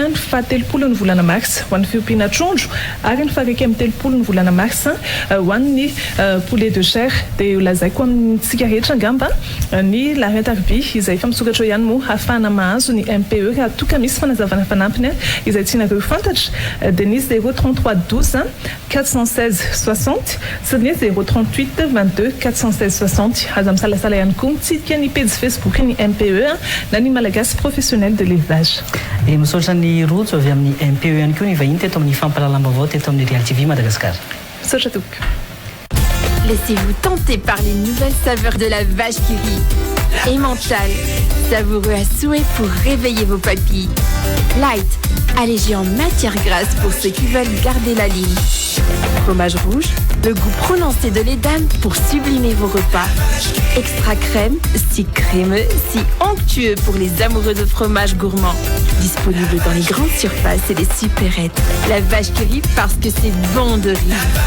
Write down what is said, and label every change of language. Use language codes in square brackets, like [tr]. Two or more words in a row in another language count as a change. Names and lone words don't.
[mg] ny 17 ny volana martsa ho an'ny fiompiana trondro ary ny 19 ny volana martsa ho an'ny [fr] poulet de chair [mg] dia lazaiko amintsika rehetra angamba ny laretarby izay efa misokatra ihany moa hafana mahazo ny MPE raha toka misy fanazavana fanampiny izay tianareo fantatra dia ny 033 12 416 60 sy ny 038 22 416 60 aza misalasala ihany koa mitsidika ny page Facebook ny MPE na ny malagasy [fr] professionnel de l'élevage. [mg] Misaotra ny rojo avy amin'ny MPE ihany koa ny vahiny teto amin'ny fampalalam-baovao teto amin'ny Real TV Madagascar. Misaotra tompoko. [fr] Laissez-vous tenter par les nouvelles saveurs de la vache qui rit. et mental. Savoureux à souhait pour réveiller vos papilles. Light, allégé en matière grasse pour ceux qui veulent garder la ligne. Fromage rouge, le goût prononcé de l'édame pour sublimer vos repas. Extra crème, si crémeux, si onctueux pour les amoureux de fromage gourmand. Disponible dans les grandes surfaces et les supérettes. La vache qui rit parce que c'est bon de rire.